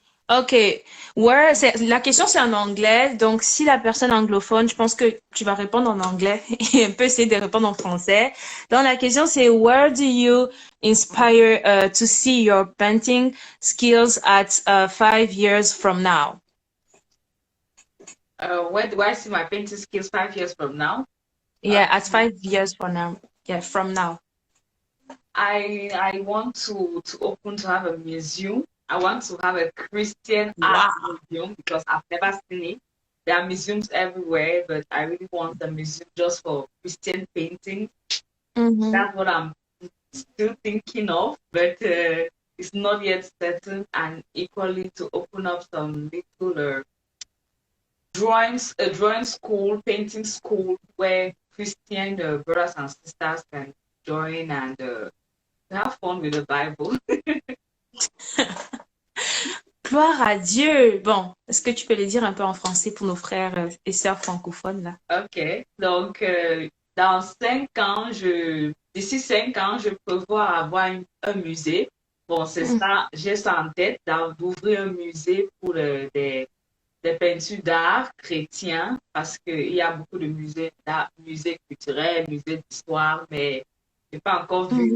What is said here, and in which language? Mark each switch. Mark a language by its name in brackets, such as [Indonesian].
[French] Ok, la question c'est en anglais, donc si la personne anglophone, je pense que tu vas répondre en anglais et un peu essayer de répondre en français. Donc la question c'est [English] where do you inspire to see your painting skills at 5 years from now? Where do I see my painting skills 5 years from now? Uh, Yeah, at 5 years from now. Yeah, from now. I want to have a museum. I want to have a Christian art Wow. museum because I've never seen it. There are museums everywhere, but I really want a museum just for Christian painting. Mm-hmm. That's what I'm still thinking of, but it's not yet certain. And equally to open up some little drawings, a drawing school, painting school where Christian brothers and sisters can join and have fun with the Bible. [French] Gloire à Dieu. Bon, est-ce que tu peux le dire un peu en français pour nos frères et sœurs francophones là? Ok, donc dans 5 ans, d'ici 5 ans, je prévois avoir un musée. Bon, c'est Mm. ça, j'ai ça en tête, d'ouvrir un musée pour des peintures d'art chrétiens, parce qu'il y a beaucoup de musées d'art, musées culturels, musées d'histoire, mais je n'ai pas encore vu